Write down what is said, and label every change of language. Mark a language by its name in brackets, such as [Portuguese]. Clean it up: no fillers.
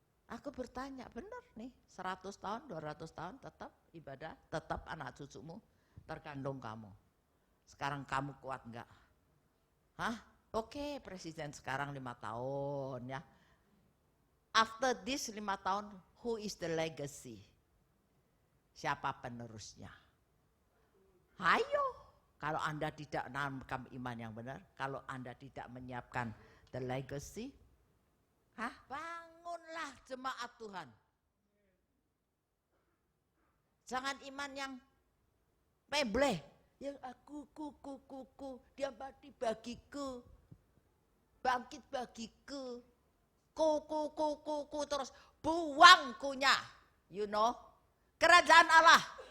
[Indonesian] Aku bertanya, benar nih 100 tahun, 200 tahun tetap ibadah, tetap anak cucumu terkandung kamu. Sekarang kamu kuat enggak? Hah? Oke, presiden sekarang 5 tahun ya. [English] After this 5 tahun, who is the legacy? [Indonesian] Siapa penerusnya? Ayo, kalau Anda tidak menanamkan iman yang benar, kalau Anda tidak menyiapkan the legacy, bangunlah jemaat Tuhan. Jangan iman yang mebleh, yang aku, dia mati bagiku, bangkit bagiku, ku, terus buang kunya, [English] you know, [Indonesian] kerajaan Allah.